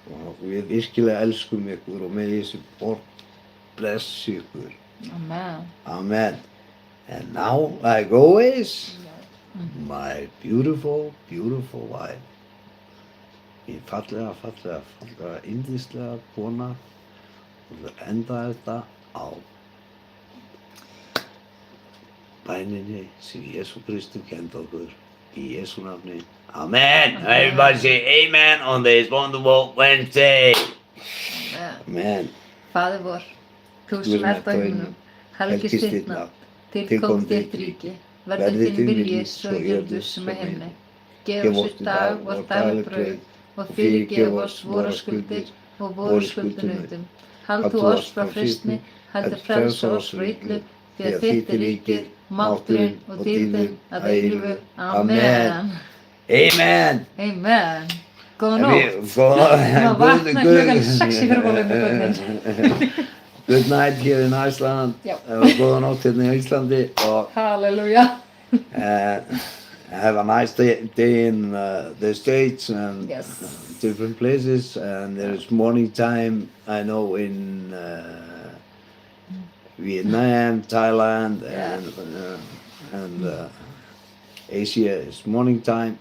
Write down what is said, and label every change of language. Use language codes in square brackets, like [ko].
[is] Og við virkilega elskum ykkur og may þessi borg bless ykkur. Amen. Amen. [en] And now, like always, my beautiful, beautiful wife. [is] Mín fallega, yndislega kona. Og það enda þetta á bæninni sem Jesú Kristur kenndi okkur í Jesú nafni. Amen. [en] Everybody say amen on this wonderful Wednesday. Amen. [is] Faðir vor, þú sem ert á himnum, helgist þitt nafn, tilkomi þitt ríki, verði þinn vilji svo á jörðu sem á himni. Gef oss í dag vort dagleg brauð og fyrirgef oss vorar skuldir og vorar skuldunautum. Hald þú oss frá freistni, heldur frelsa oss frá illu, því að þitt ríkið, mátturinn og dýrðin að eilífu. Amen. Amen. Amen. Góða nótt. Maður vaknar klukkan 6 í fyrramálið með börnin. [en] Good night here in Iceland. [is] Já. Góða nótt hérna í Íslandi og Halleluja. [en] have a nice day in the States and Yes. different places. And there's morning time, I know, in Vietnam, Thailand, and Asia is morning time.